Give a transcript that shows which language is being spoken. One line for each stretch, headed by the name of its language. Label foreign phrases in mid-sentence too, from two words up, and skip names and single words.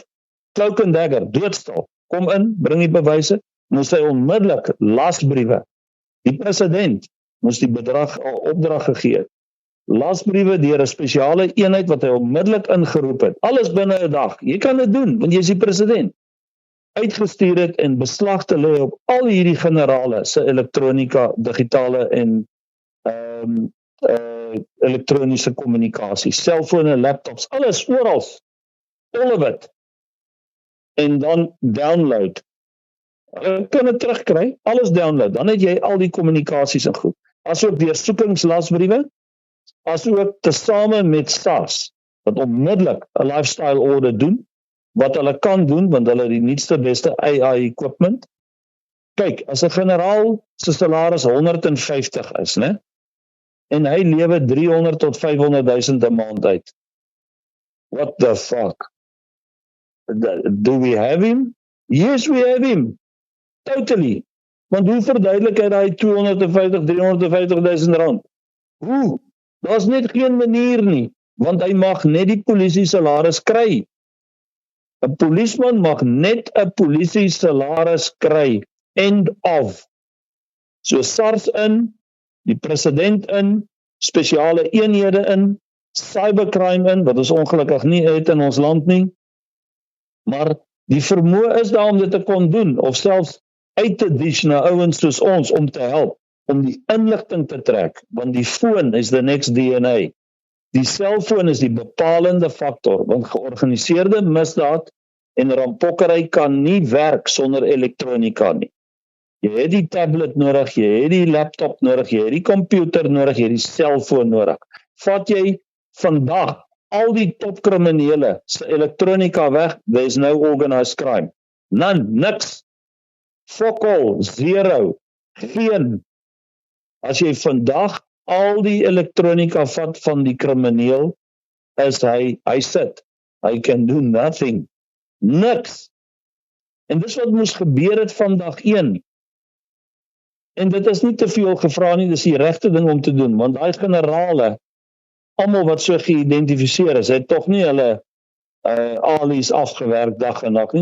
English: cloak and dagger,
Afrikaans: doodstal, kom in, bring die bewyse, moes hy onmiddellik lasbriewe, die president moes die opdrag gegee het, lasbriewe deur 'n spesiale eenheid wat hy onmiddellik ingeroep het, alles binne 'n dag, jy kan dit doen, want jy is die president, uitgestuur het en beslag te lê op al hierdie generale se elektronika, digitale en elektroniese kommunikasie, selfone, laptops, alles, oral,
English: all of it,
Afrikaans: en dan download, kan dit terugkry, alles download, dan het jy al die kommunikasies en goed, asook deursoekingslasbriewe, asook tesame met SARS, wat onmiddellik 'n
English: lifestyle audit
Afrikaans: doen, wat hulle kan doen, want hulle het die nuutste beste
English: AI equipment.
Afrikaans: Kyk, as 'n generaal se salaris 150 is, né? En hy lewe 300 tot 500,000 'n maand uit.
English: What the fuck? Do we have him? Yes, we have him. Totally.
Afrikaans: Want hoe verduidelik hy daai 250, 350,000 rand? Hoe? Daar's net geen manier nie, want hy mag net die polisie salaris kry. 'n Polisieman mag net 'n polisie salaris kry.
English: End of.
Afrikaans: So SARS in, die president in, spesiale eenhede in, cybercrime in, wat ons ongelukkig nie het in ons land nie, maar die vermoë is daar om dit te kon doen, of selfs uit te dish na ouens soos ons om te help, om die inligting te trek, want die foon is
English: the next DNA.
Afrikaans: Die selfoon is die bepalende faktor, want georganiseerde misdaad en rampokkery kan nie werk sonder elektronika nie. Jy het die tablet nodig, jy het die laptop nodig, jy het die komputer nodig, jy het die selfoon nodig. Vat jy vandag al die topkriminele se elektronika weg,
English: there is no organized crime. None, niks. Fuck all, zero,
Afrikaans: geen. As jy vandag al die elektronika vat van die krimineel, is hy sit.
English: Hy can do nothing.
Afrikaans: Niks. En dis wat moes gebeur het van dag 1. En dit is nie te veel gevra nie, dis die regte ding om te doen, want daai generale, almal wat so geïdentifiseer is, het tog nie hulle alies afgewerk dag en nag nie.